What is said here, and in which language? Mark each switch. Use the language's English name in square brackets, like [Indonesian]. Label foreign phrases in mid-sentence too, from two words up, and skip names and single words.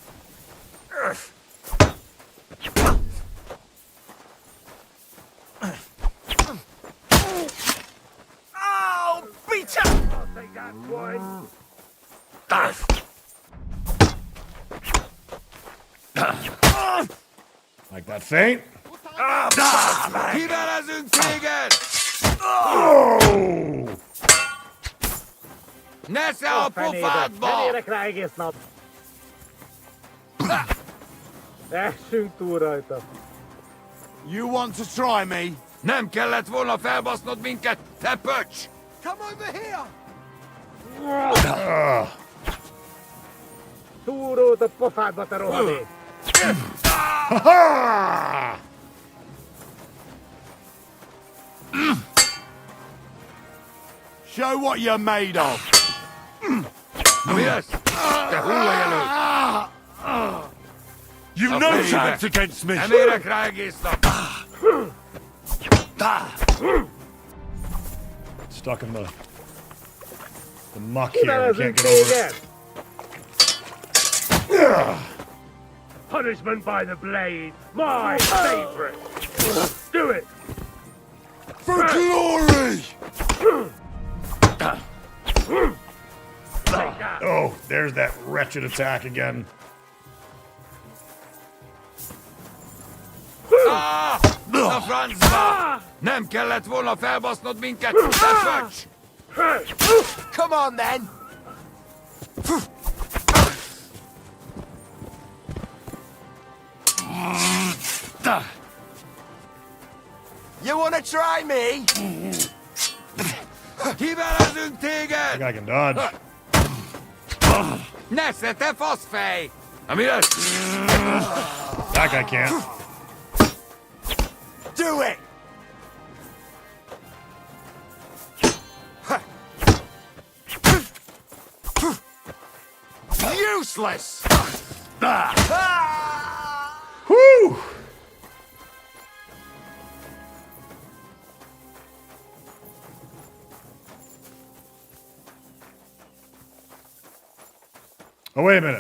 [English] Oh, beat ya! Take that, swine. Like that feint? [Hungarian] Kivelezünk téged! Oh! Nesze a pofádba! Nem érek rá egész nap. Essünk túl rajta. [English] You want to try me? [Hungarian] Nem kellett volna felbasznod minket, te pöcs! [English] Come over here! [Hungarian] Túrót a pofádba, te rohadék! [English] Show what you're made of! [Hungarian] Mi ez? Te hullaj elő! [English] You've no chance against me! [Hungarian] Nem érek rá egész nap! [English] Stuck in the muck here. We can't get over it. Punishment by the blade, my favorite. Do it. For glory! Oh, there's that wretched attack again. [Hungarian] A francba! Nem kellett volna felbasznod minket, te pöcs! [English] Come on then! You wanna try me? [Hungarian] Kivelezünk téged! [English] That guy can dodge. [Hungarian] Nesze, te faszfej! Mi ez? [English] That guy can't. Do it! Useless! Whew! Oh, wait a minute.